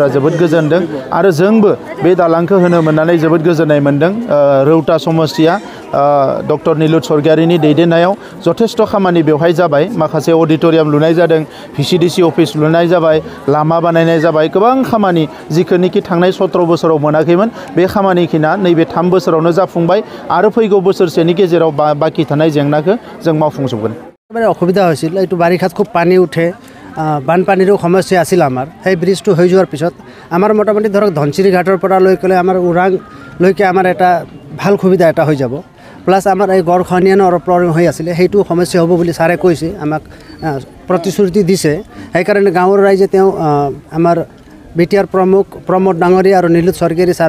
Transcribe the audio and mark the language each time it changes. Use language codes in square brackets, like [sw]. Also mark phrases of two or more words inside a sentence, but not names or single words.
[brx] जोबोद गोजोनदों आरो जोंबो बे दालांखौ होनो मोननानै जोबोद गोजोननाय मोनदों रौता समस्तिया डक्टर नीलुत सरगियारिनि दैदेननायाव जथेष्ट खामानि बेवहाय जाबाय माखासे अडिटोरियाम लुनाय जादों VCDC अफिस लुनाय जाबाय लामा बानायनाय जाबाय गोबां खामानि जिखौनोखि थांनाय 17 बोसोराव मोनाखैमोन बे खामानिखिना नैबे 3 बोसोरावनो जाफुंबाय आरो फैगौ बोसोरसेनि गेजेराव बाकी थानाय जेंनाखौ जों मावफुंजोबगोन [as] असुविधा হৈছিল এইটো বাৰিষাত খুব পানী উঠে বানপানীৰো সমস্যা আছিল আমাৰ সেই ব্ৰিজটো হৈ যোৱাৰ পিছত আমাৰ মোটামুটি ধৰক ধনচিৰি ঘাটৰ পৰা লৈ গ'লে আমাৰ ওৰাং লৈকে আমাৰ এটা ভাল সুবিধা এটা হৈ যাব প্লাছ আমাৰ এই গড়খনিয়ানৰ প্ৰব্লেম হৈ আছিল সেইটো সমস্যা হ'ব বুলি ছাৰে কৈছে আমাক প্ৰতিশ্ৰুতি দিছে সেইকাৰণে গাঁৱৰ ৰাইজে তেওঁ আমাৰ বিটিআৰ প্ৰমুখ প্ৰমোদ ডাঙৰীয়া আৰু নীলুত সৰকাৰী ছাৰ